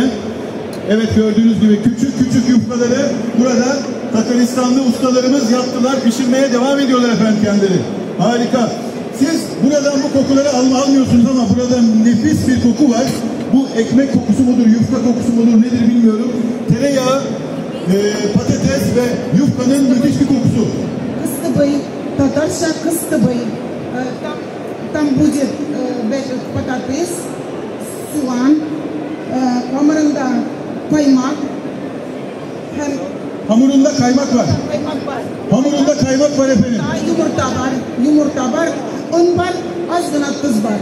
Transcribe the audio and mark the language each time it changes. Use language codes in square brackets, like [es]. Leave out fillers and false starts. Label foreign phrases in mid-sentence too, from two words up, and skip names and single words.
[tr] Evet, gördüğünüz gibi küçük küçük yufkaları burada Tataristanlı ustalarımız yaptılar. Pişirmeye devam ediyorlar efendim kendileri. Harika. Siz buradan bu kokuları almıyorsunuz ama burada nefis bir koku var. Bu ekmek kokusu mudur, yufka kokusu mudur nedir bilmiyorum. Tereyağı, patates ve yufkanın müthiş bir kokusu. [tt] Кыстыбый, татарша кыстыбый. [ru] Там будет [tr] patates, soğan, hamurunda kaymak. Hamurunda kaymak var. Kaymak var. Hamurunda kaymak var efendim. Yumurta var, un var, azgına tuz var.